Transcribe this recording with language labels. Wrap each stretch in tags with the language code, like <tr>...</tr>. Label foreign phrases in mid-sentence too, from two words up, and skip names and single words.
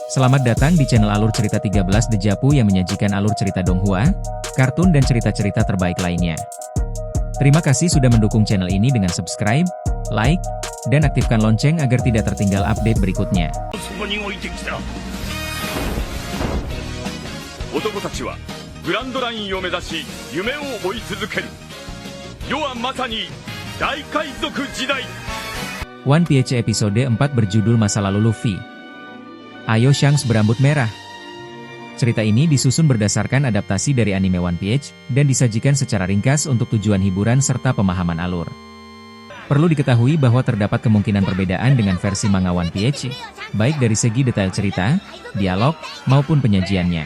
<id>Selamat datang di channel Alur Cerita 13 Dejapu yang menyajikan alur cerita Donghua, kartun dan cerita-cerita terbaik lainnya. Terima kasih sudah mendukung channel ini dengan</id> <en>subscribe, like,</en> <id>dan aktifkan lonceng agar tidak tertinggal update berikutnya.</id> <ja>男たちはグランドラインを目指し夢を追い続ける。世はまさに大海賊時代。</ja> <id>One Piece episode 4 berjudul Masa Lalu Luffy. Ayo Shanks berambut merah. Cerita ini disusun berdasarkan adaptasi dari anime One Piece dan disajikan secara ringkas untuk tujuan hiburan serta pemahaman alur. Perlu diketahui bahwa terdapat kemungkinan perbedaan dengan versi manga One Piece, baik dari segi detail cerita, dialog, maupun penyajiannya.</id>